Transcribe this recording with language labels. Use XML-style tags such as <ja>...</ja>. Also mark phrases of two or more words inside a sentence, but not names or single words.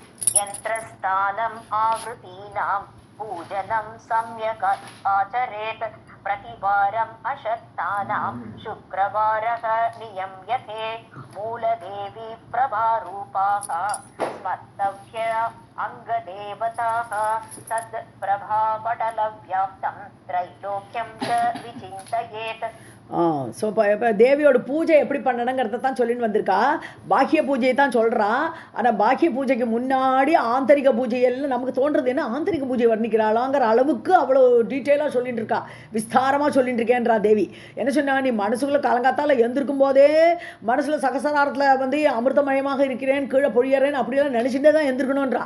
<sa>यन्त्रस्थानम् आवृतीनां पूजनं सम्यक् आचरेत् प्रतिवारम् अशक्तानां शुक्रवारः नियम्यते मूलदेवी प्रभारूपाः स्मर्तव्य अङ्गदेवताः तद्प्रभापटलव्याप्तं त्रैलोक्यं च विचिन्तयेत्.</sa> <ta>ஸோ இப்போ தேவியோட பூஜை எப்படி பண்ணணுங்கிறத தான் சொல்லின்னு வந்திருக்கா. பாக்கிய பூஜையை தான் சொல்கிறான். ஆனால் பாக்கிய பூஜைக்கு முன்னாடி ஆந்தரிக பூஜையெல்லாம் நமக்கு தோன்றது என்ன, ஆந்தரிக பூஜை வர்ணிக்கிறாளாங்கிற அளவுக்கு அவ்வளோ டீட்டெயிலாக சொல்லிட்டு இருக்கா, விஸ்தாரமாக சொல்லிட்டு இருக்கேன்றா தேவி. என்ன சொன்னா, நீ மனசுக்குள்ளே காலங்காத்தால் எழுந்திருக்கும் போதே மனசில் சகசராரத்தில் வந்து அமிர்தமயமாக இருக்கிறேன், கீழே பொழியறேன் அப்படியெல்லாம் நினச்சிட்டே தான் எழுந்திருக்கணுன்றா.</ta>